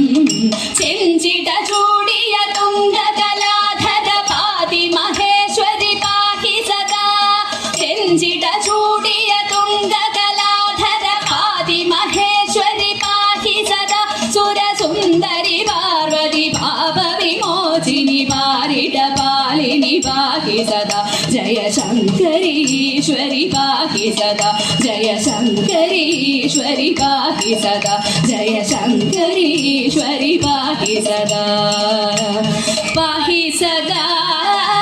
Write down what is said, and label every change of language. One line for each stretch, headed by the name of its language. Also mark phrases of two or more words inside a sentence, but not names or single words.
Malayalam: ചെഞ്ചിട ചൂടിയ തുംഗകലാധര പാതി മഹേശ്വരി പാഹി സദാ. ചെഞ്ചിട ചൂടിയ തുംഗകലാധര പാതി മഹേശ്വരി പാഹി സദാ. സുരസുന്ദരി പാർവതി പാപ വിമോചിനി പാരിട പാലിനി പാഹി സദാ.
Sanskrit: जय शंकरी ईश्वरी पाहि सदा, जय शंकरी ईश्वरी पाहि सदा, जय शंकरी ईश्वरी पाहि सदा, पाहि सदा।